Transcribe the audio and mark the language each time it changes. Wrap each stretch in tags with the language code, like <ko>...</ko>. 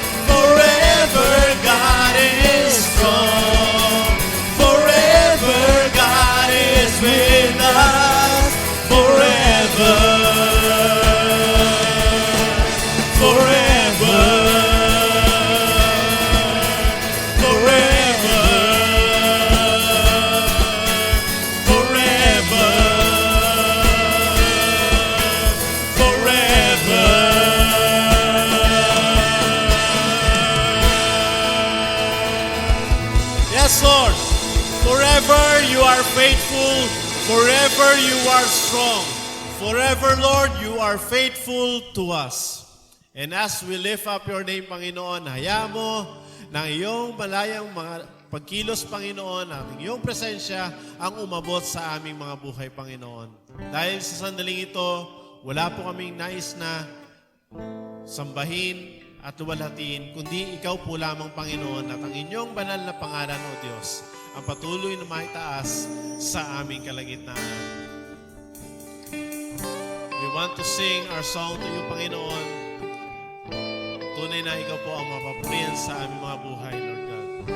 <en>forever God is strong, forever God is with us, forever, forever, forever, forever, forever. Yes, Lord. Forever you are faithful, forever you are strong. Forever, Lord, you are faithful to us. And as we lift up your name,</en> <tl>Panginoon, hayaan mo ng iyong malayang mga pagkilos, Panginoon, at iyong presensya ang umabot sa aming mga buhay, Panginoon. Dahil sa sandaling ito, wala po kaming nais na sambahin at luwalhatiin, kundi ikaw po lamang, Panginoon, at ang inyong banal na pangalan, O Diyos, ang patuloy na maitaas sa aming kalagitnaan.</tl> <en>We want to sing our song to you, Panginoon.</en> <tl>Tunay na ikaw po ang mapapurihan sa aming mga buhay, Lord God.</tl>